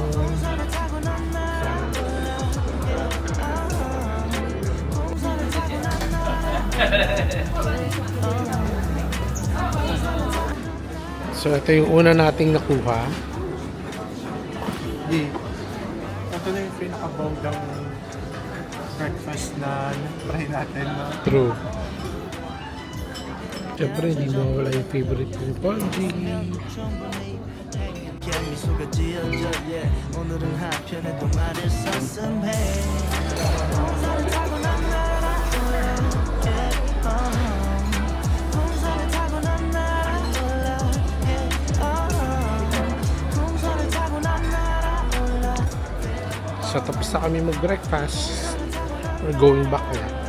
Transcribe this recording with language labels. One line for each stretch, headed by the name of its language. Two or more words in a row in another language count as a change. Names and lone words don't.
Filipino: So ito yung una nating nakuha. Ito na yung pinaka-bonggang breakfast na try natin. No?
English: True.
Filipino: Siyempre hindi mo wala yung favorite yung Ponji.
Korean: 미소가 지어져 yeah. 오늘은 한편의 동화를 썼음해 풍선을 타고 난 날아올라 풍선을 타고 난 날아올라 풍선을 타고 난 날아올라.
Filipino: So tapos na kami mag-breakfast.
English: We're going back
Filipino: na.